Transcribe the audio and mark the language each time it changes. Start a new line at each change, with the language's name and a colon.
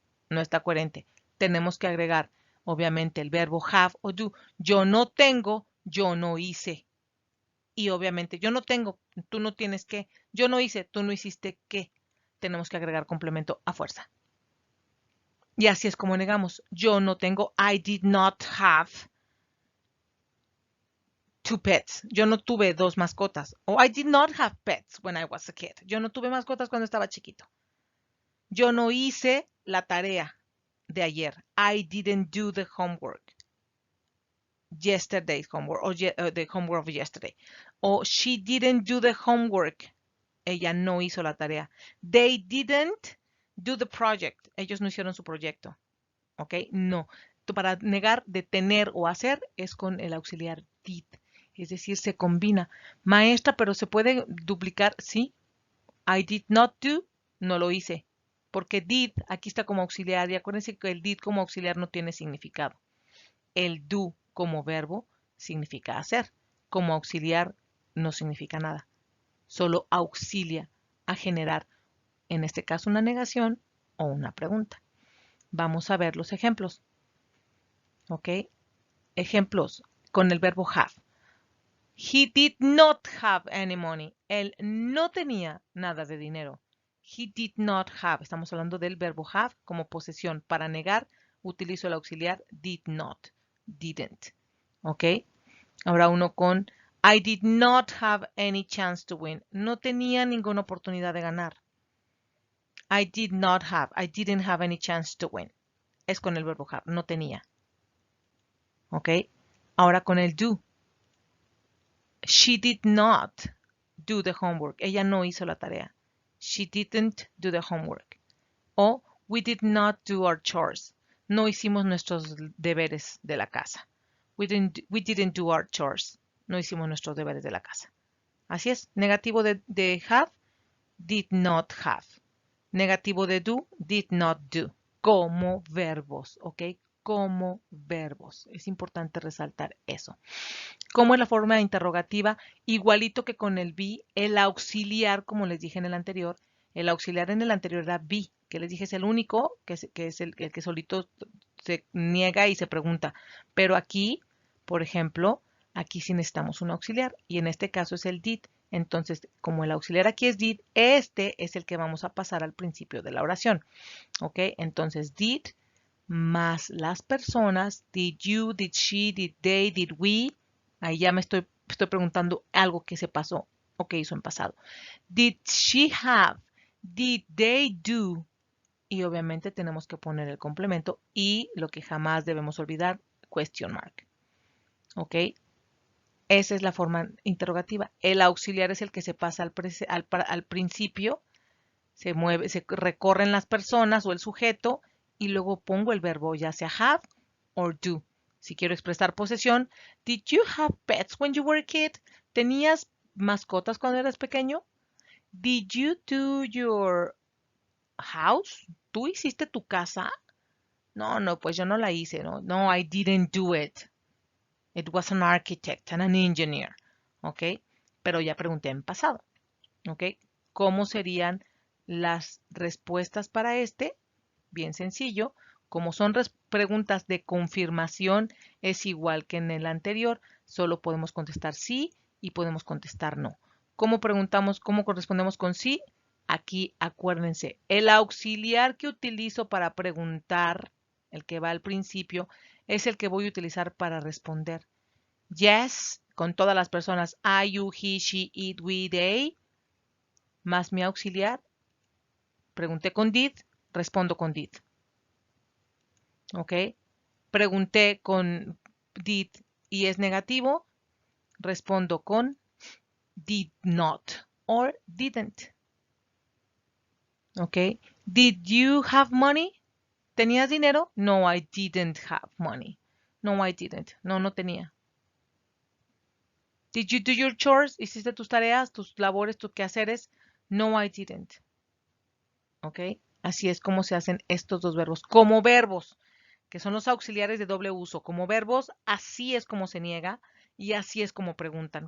Spanish: No está coherente. Tenemos que agregar, obviamente, el verbo have o do. Yo no tengo, yo no hice. Y obviamente, yo no tengo, tú no tienes que. Yo no hice, tú no hiciste qué. Tenemos que agregar complemento a fuerza. Y así es como negamos. Yo no tengo,
English: I did not have two pets.
Spanish: Yo no tuve dos mascotas.
English: O I did not have pets when I was a kid.
Spanish: Yo no tuve mascotas cuando estaba chiquito. Yo no hice la tarea de ayer.
English: I didn't do the homework. Yesterday's homework. Or the homework of yesterday. O she didn't do the homework.
Spanish: Ella no hizo la tarea.
English: They didn't do the project.
Spanish: Ellos no hicieron su proyecto. ¿Ok? No. Para negar de tener o hacer es con el auxiliar did. Es decir, se combina. Maestra, pero se puede duplicar, sí.
English: I did not do,
Spanish: no lo hice. Porque did, aquí está como auxiliar. Y acuérdense que el did como auxiliar no tiene significado. El do como verbo significa hacer. Como auxiliar no significa nada. Solo auxilia a generar, en este caso, una negación o una pregunta. Vamos a ver los ejemplos. ¿Ok? Ejemplos con el verbo have.
English: He did not have any money.
Spanish: Él no tenía nada de dinero.
English: He did not have.
Spanish: Estamos hablando del verbo have como posesión. Para negar, utilizo el auxiliar did not, didn't. ¿Ok? Ahora uno con
English: I did not have any chance to win.
Spanish: No tenía ninguna oportunidad de ganar.
English: I didn't have any chance to win.
Spanish: Es con el verbo have, no tenía. ¿Ok? Ahora con el do.
English: She did not do the homework.
Spanish: Ella no hizo la tarea.
English: She didn't do the homework. O we did not do our chores.
Spanish: No hicimos nuestros deberes de la casa.
English: We didn't do our chores.
Spanish: No hicimos nuestros deberes de la casa. Así es. Negativo de have, did not have. Negativo de do, did not do. Como verbos, ¿ok? Como verbos. Es importante resaltar eso. ¿Cómo es la forma interrogativa? Igualito que con el be, el auxiliar, como les dije en el anterior, el auxiliar en el anterior era be, que les dije es el único, que es el que solito se niega y se pregunta. Pero aquí, por ejemplo, aquí sí necesitamos un auxiliar y en este caso es el did. Entonces, como el auxiliar aquí es did, este es el que vamos a pasar al principio de la oración. ¿Ok? Entonces,
English: did
Spanish: más las personas,
English: did you, did she, did they, did we.
Spanish: Ahí ya me estoy preguntando algo que se pasó o que hizo en pasado.
English: Did she have? Did they do?
Spanish: Y obviamente tenemos que poner el complemento y lo que jamás debemos olvidar, question mark. ¿Ok? Esa es la forma interrogativa. El auxiliar es el que se pasa al principio, se mueve, se recorren las personas o el sujeto y luego pongo el verbo ya sea have or do. Si quiero expresar posesión,
English: did you have pets when you were a kid?
Spanish: ¿Tenías mascotas cuando eras pequeño?
English: Did you do your house?
Spanish: ¿Tú hiciste tu casa? No, pues yo no la hice, no.
English: No, I didn't do it. It was an architect and an engineer. ¿Ok?
Spanish: Pero ya pregunté en pasado. ¿Ok? ¿Cómo serían las respuestas para este? Bien sencillo. Como son preguntas de confirmación, es igual que en el anterior. Solo podemos contestar sí y podemos contestar no. ¿Cómo preguntamos, cómo correspondemos con sí? Aquí acuérdense, el auxiliar que utilizo para preguntar, el que va al principio, es el que voy a utilizar para responder. Yes, con todas las personas.
English: I, you, he, she, it, we, they.
Spanish: Más mi auxiliar. Pregunté con did, respondo con did. ¿Ok? Pregunté con did y es negativo, respondo con did not or didn't. ¿Ok?
English: Did you have money?
Spanish: ¿Tenías dinero?
English: No, I didn't have money. No, I didn't.
Spanish: No, no tenía.
English: Did you do your chores?
Spanish: ¿Hiciste tus tareas, tus labores, tus quehaceres?
English: No, I didn't.
Spanish: ¿Ok? Así es como se hacen estos dos verbos. Como verbos, que son los auxiliares de doble uso. Como verbos, así es como se niega y así es como preguntan.